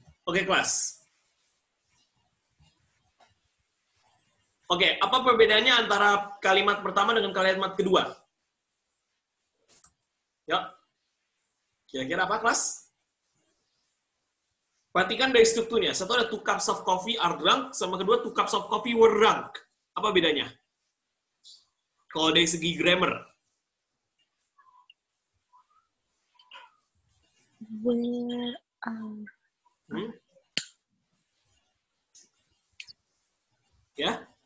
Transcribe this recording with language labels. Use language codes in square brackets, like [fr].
[id] Oke, kelas. Oke, apa perbedaannya antara kalimat pertama dengan kalimat kedua? Ya. Kira-kira apa, kelas? Perhatikan dari strukturnya. Satu ada [en] 2 cups of coffee are drunk, [id] sama kedua [en] 2 cups of coffee were drunk. [id] Apa bedanya? Kalau dari segi grammar. [en] Where are... [id] Ya?